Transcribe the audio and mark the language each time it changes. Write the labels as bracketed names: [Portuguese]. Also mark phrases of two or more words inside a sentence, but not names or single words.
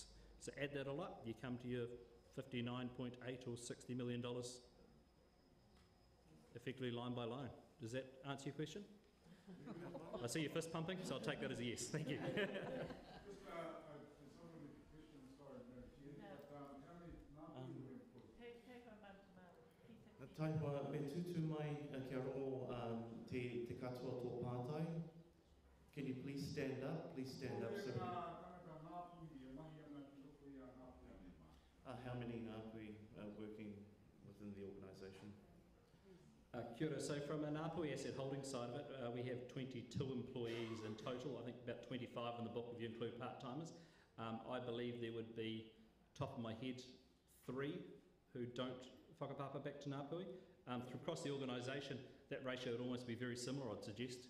[English] So add that all up, you come to your 59.8 or $60 million, effectively line by line. Does that answer your question? I see your fist pumping, so I'll take that as a yes. Thank you. Just some of the questions, sorry, Madam Chair. [Māori] Taiwa, me tutu mai kia rongo te katoa tō pātai. [English] Can you please stand up? Please stand up. So how many Ngāpuhi are working within the organisation? [Māori] Kia ora. [English] So from an Ngāpuhi asset holding side of it, we have 22 employees in total. I think about 25 in the book if you include part-timers. I believe there would be, top of my head, 3 who don't whakapapa back to Ngāpuhi. Across the organisation, that ratio would almost be very similar, I'd suggest.